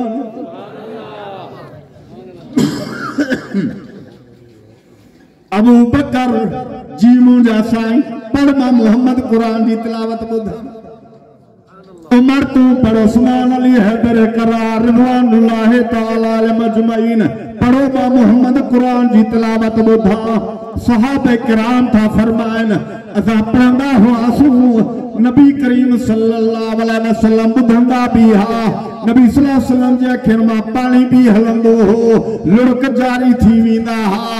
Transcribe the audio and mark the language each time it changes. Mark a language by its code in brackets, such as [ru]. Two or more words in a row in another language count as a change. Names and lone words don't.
[sd] अबू बकर जी मुंहिंजा साईं पढ़ मां मोहम्मद क़ुरान जी तिलावत ॿुधां। उमर तू पढ़, उस्मान अली हैदर करार [ar] رضوان الله تعالى عليه أجمعين [sd] पढ़ो मां मोहम्मद क़ुरान जी तिलावत ॿुधां। सहाबा किराम था फरमाइन असां पढ़ंदा हुआसीं, नबी करीम [ar] صلى الله عليه وسلم [sd] ॿुधंदा बि हा। नबी [ar] صلى الله عليه وسلم [sd] जे अखियुनि मां पाणी बि हलंदो हो, लुड़क जारी थी वेंदा हा।